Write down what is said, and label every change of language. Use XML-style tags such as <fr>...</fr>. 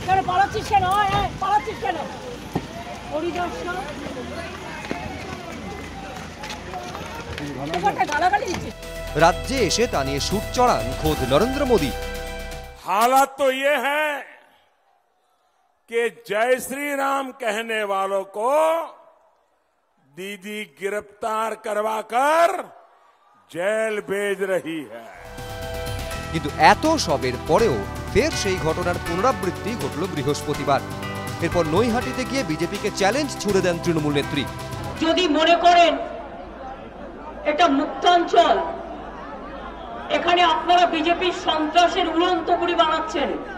<bn>পালাচ্ছিস কেন? পালাচ্ছিস কেন? পরিদর্শন রাজ্যে এসে তা নিয়ে সুর চড়ান খোদ নরেন্দ্র মোদী।</bn> <hi>हालत तो ये है कि जय श्री राम कहने वालों को दीदी गिरफ्तार करवाकर जेल भेज रही है।</hi> <bn>কিন্তু এত সবের পরেও ফের সেই ঘটনার পুনরাবৃত্তি ঘটল বৃহস্পতিবার। এরপর নৈহাটিতে গিয়ে বিজেপিকে চ্যালেঞ্জ ছুড়ে দেন তৃণমূল নেত্রী। যদি মনে করেন এটা মুক্তাঞ্চল, এখানে আপনারা বিজেপির সন্ত্রাসের উড়ন্ত পুরি বানাচ্ছেন।</bn>